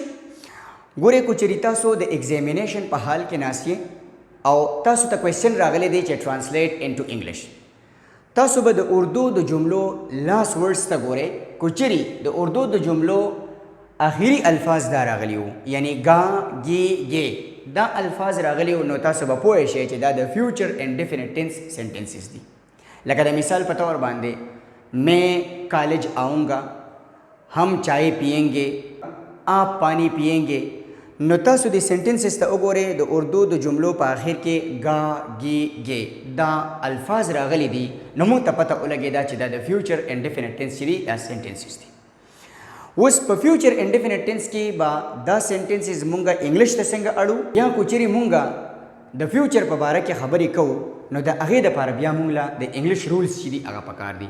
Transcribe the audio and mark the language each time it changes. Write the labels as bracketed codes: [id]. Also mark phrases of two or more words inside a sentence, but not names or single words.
[ps] ګورئ که چېرې تاسو د ایگزامینیشن په حال کې ناست یې او تاسو ته کوېسچن راغلی دی چې [en] translate into English, [ps] تاسو به د اردو د جملو [en] last words [ps] ته ګورئ. که چېرې د اردو د جملو آخري الفاظ دا راغلي وو، یعنی گا گی گے دا الفاظ راغلي وو، نو تاسو به پوه شئ چې دا د [en] future indefinite tense sentences [ps] دي. لکه د مثال په طور باندې [ur] میں کالج آؤں گا، ہم چائے پئیں گے، آپ پانی پئیں گے. [ps] نو تاسو د سینټنسز ته وګورئ، د اردو د جملو په آخر کې گا گی گے دا الفاظ راغلي دي، نو موږ ته پته ولګېده چې دا د [en] future indefinite tense [ps] چې دي دا سینټنسز دي. اوس په [en] future indefinite tense [ps] کې به دا سینټنسز مونږه انګلیش ته څنګه اړو، یا که چېرې مونږه د فیوچر په باره کې خبرې کوو، نو د هغې دپاره بیا مونږ له د [en] English rules [ps] چې دي هغه پکار دي.